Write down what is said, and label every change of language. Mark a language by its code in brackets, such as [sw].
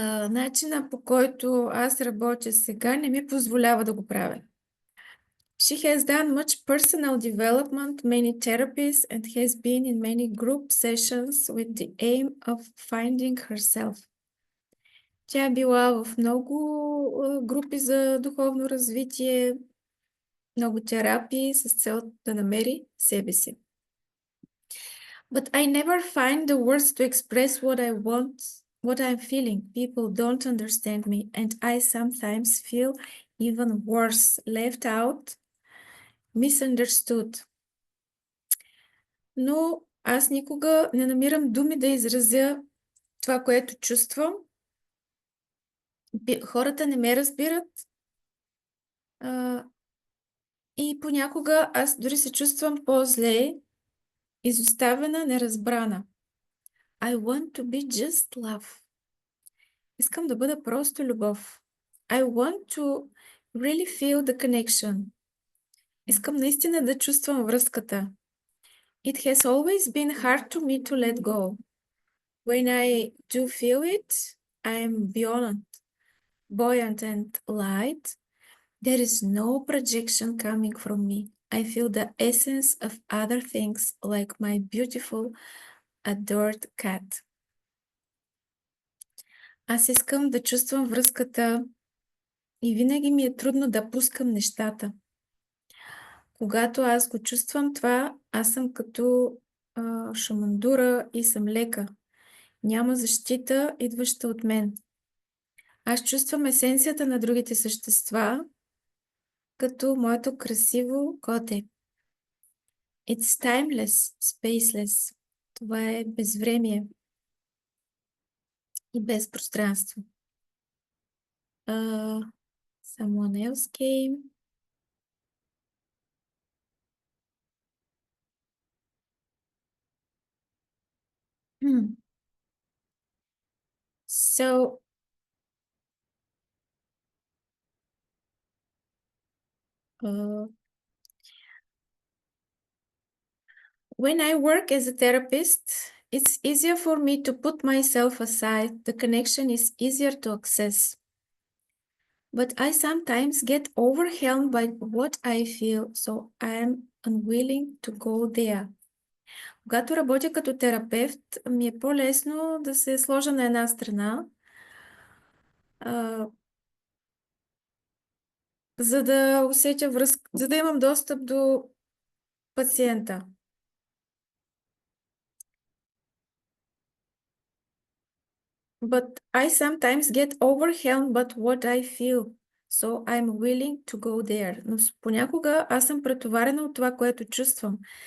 [bg] Начина, по който аз работя сега, не ми позволява да го правя. [en] She has done much personal development, many therapies, and has been in many group sessions with the aim of finding herself. [bg] Тя е била в много групи за духовно развитие, много терапии с цел да намери себе си. [en] But I never find the words to express what I want, what I'm feeling. People don't understand me, and I sometimes feel even worse, left out, misunderstood. [bg] Но аз никога не намирам думи да изразя това, което чувствам. Хората не ме разбират А, и понякога аз дори се чувствам по-зле, изоставена, неразбрана. [en] I want to be just love. [bg] Искам да бъда просто любов. [en] I want to really feel the connection. [bg] Искам наистина да чувствам връзката. [en] It has always been hard to me to let go. When I do feel it, I am buoyant and light. There is no projection coming from me. I feel the essence of other things like my beautiful, adored cat. [bg] Аз искам да чувствам връзката и винаги ми е трудно да пускам нещата. Когато аз го чувствам това, аз съм като шамандура и съм лека. Няма защита, идваща от мен. Аз чувствам есенцията на другите същества, като моето красиво коте. [en] It's timeless, spaceless. [bg] Това е безвремие и без пространство. [en] Someone else came. So, when I work as a therapist, it's easier for me to put myself aside. The connection is easier to access. But I sometimes get overwhelmed by what I feel, so I am unwilling to go there. [bg] Когато работя като терапевт, ми е по-лесно да се сложа на една страна, за да усетя връзка, за да имам достъп до пациента. [en] But I sometimes get overwhelmed by what I feel, so I'm willing to go there. [bg] Но понякога аз съм претоварена от това, което чувствам.